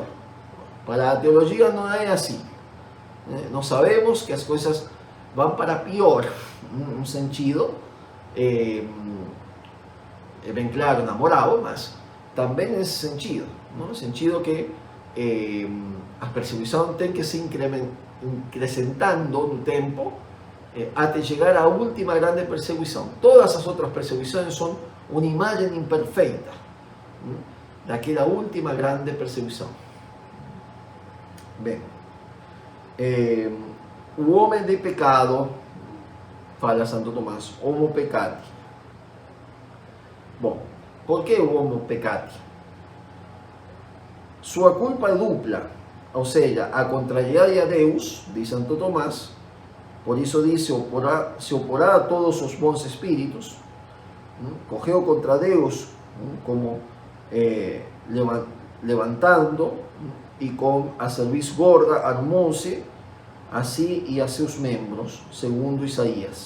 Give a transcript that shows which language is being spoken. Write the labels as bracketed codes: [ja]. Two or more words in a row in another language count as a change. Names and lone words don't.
[pt] Para a teologia não é assim. Nós sabemos que as coisas vão para pior, num sentido, é bem claro na moral, mas também nesse sentido, no sentido que a perseguição tem que se incrementando no tempo até chegar à última grande perseguição. Todas as outras perseguições são uma imagem imperfeita daquela última grande perseguição. Bem, o homem de pecado, fala Santo Tomás, [la] homo peccati. [pt] Bom, por que o [la] homo peccati? [pt] Sua culpa é dupla, ou seja, a contrariedade a Deus, diz Santo Tomás, por isso diz, se oporá a todos os bons espíritos, correu contra Deus, como levantando, e com a cerviz gorda armou-se a si e a seus membros, segundo Isaías.